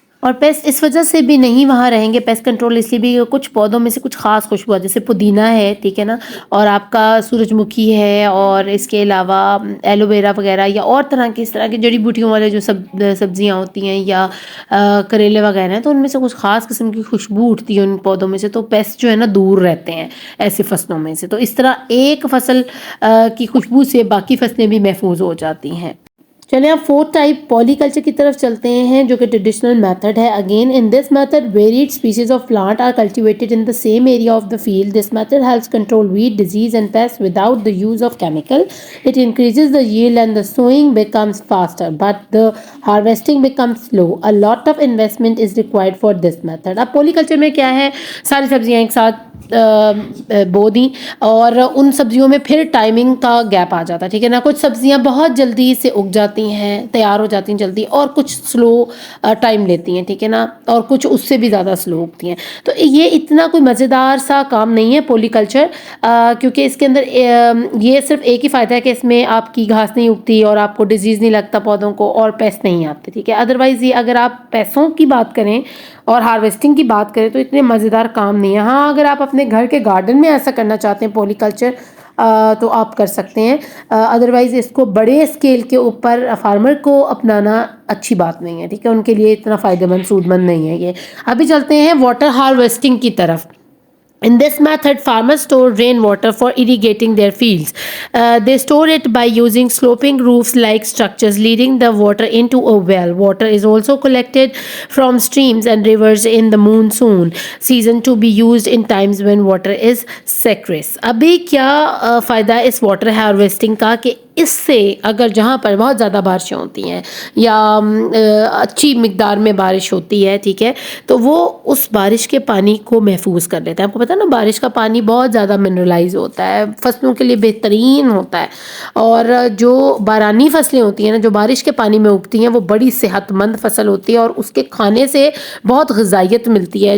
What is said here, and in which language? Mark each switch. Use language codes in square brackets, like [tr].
[ur] اور پیسٹ اس وجہ سے بھی نہیں وہاں رہیں گے، پیسٹ کنٹرول اس لیے بھی، کچھ پودوں میں سے کچھ خاص خوشبو، جیسے پودینہ ہے، ٹھیک ہے نا، اور آپ کا سورج مکھی ہے، اور اس کے علاوہ ایلو ویرا وغیرہ یا اور اس طرح کی جڑی بوٹیوں والے جو سبزیاں ہوتی ہیں یا کریلے وغیرہ ہیں، تو ان میں سے کچھ خاص قسم کی خوشبو اٹھتی ہے ان پودوں میں سے، تو پیسٹ جو ہے نا دور رہتے ہیں ایسے فصلوں میں سے. تو اس طرح ایک فصل کی خوشبو سے باقی فصلیں بھی محفوظ ہو جاتی ہیں. چلیں اب فورتھ ٹائپ پولی کلچر کی طرف چلتے ہیں جو کہ ٹریڈیشنل میتھڈ ہے. [en] Again in this method varied species of plant are cultivated in the same area of the field. This method helps control weed disease and pest without the use of chemical. It increases the yield and the sowing becomes faster but the harvesting becomes slow. A lot of investment is required for this method. [ur] اب پولی culture میں کیا ہے, ساری سبزیاں ایک ساتھ بو دیں اور ان سبزیوں میں پھر ٹائمنگ کا گیپ آ جاتا ہے, ٹھیک ہے نا. کچھ سبزیاں بہت جلدی سے اگ جاتی ہیں, تیار ہو جاتی ہیں جلدی, اور کچھ سلو ٹائم لیتی ہیں, ٹھیک ہے نا, اور کچھ اس سے بھی زیادہ سلو اگتی ہیں. تو یہ اتنا کوئی مزیدار سا کام نہیں ہے پولی کلچر, کیونکہ اس کے اندر یہ صرف ایک ہی فائدہ ہے کہ اس میں آپ کی گھاس نہیں اگتی اور آپ کو ڈیزیز نہیں لگتا پودوں کو اور پیسٹ نہیں آتے, ٹھیک ہے. ادروائز یہ اگر آپ پیسوں کی بات کریں اور ہارویسٹنگ کی بات کریں تو اتنے مزیدار کام نہیں ہے. ہاں اگر آپ اپنے گھر کے گارڈن میں ایسا کرنا چاہتے ہیں پولی کلچر تو آپ کر سکتے ہیں, ادروائز اس کو بڑے اسکیل کے اوپر فارمر کو اپنانا اچھی بات نہیں ہے, ٹھیک ہے, ان کے لیے اتنا فائدہ مند سود مند نہیں ہے یہ. ابھی چلتے ہیں واٹر ہارویسٹنگ کی طرف. [en] In this method, farmers store rainwater for irrigating their fields. They store it by using sloping roof-like structures, leading the water into a well. Water is also collected from streams and rivers in the monsoon season to be used in times when water is scarce. [ur] ابھی کیا فائدہ ہے اس water harvesting کا کہ اس سے اگر جہاں پر بہت زیادہ بارشیں ہوتی ہیں یا اچھی مقدار میں بارش ہوتی ہے, ٹھیک ہے, تو وہ اس بارش کے پانی کو محفوظ کر لیتا ہے. آپ کو پتہ ہے نا بارش کا پانی بہت زیادہ منرلائز ہوتا ہے, فصلوں کے لیے بہترین ہوتا ہے, اور جو بارانی فصلیں ہوتی ہیں نا جو بارش کے پانی میں اگتی ہیں وہ بڑی صحت مند فصل ہوتی ہے اور اس کے کھانے سے بہت غذائیت ملتی ہے.